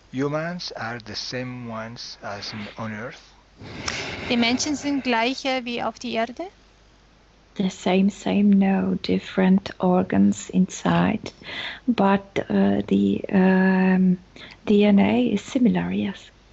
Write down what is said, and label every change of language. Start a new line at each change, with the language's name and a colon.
English: Humans are the same ones as on Earth.
German: Die Menschen sind gleiche wie auf die Erde?
English: The same, no, different organs inside, but the DNA is similar, yes.